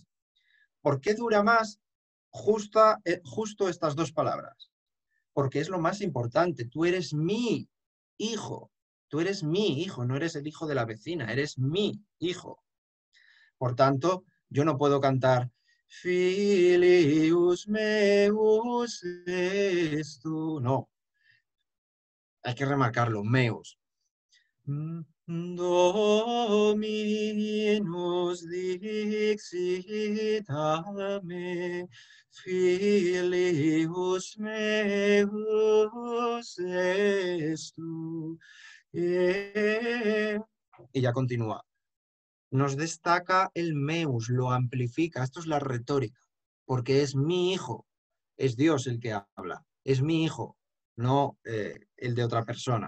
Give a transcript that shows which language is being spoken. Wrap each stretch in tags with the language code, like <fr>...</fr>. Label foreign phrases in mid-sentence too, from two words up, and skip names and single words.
<es>¿Por qué dura más justo estas dos palabras? Porque es lo más importante. Tú eres mi hijo. Tú eres mi hijo, no eres el hijo de la vecina, eres mi hijo. Por tanto, yo no puedo cantar</es> <la>Filius meus est tu.</la> <es>No, hay que remarcarlo, meus.</es> <la>Dominus dixit a me, Filius meus est tu.</la> <es>Y ya continúa. Nos destaca el meus, lo amplifica. Esto es la retórica, porque es mi hijo, es Dios el que habla, es mi hijo, no el de otra persona.</es>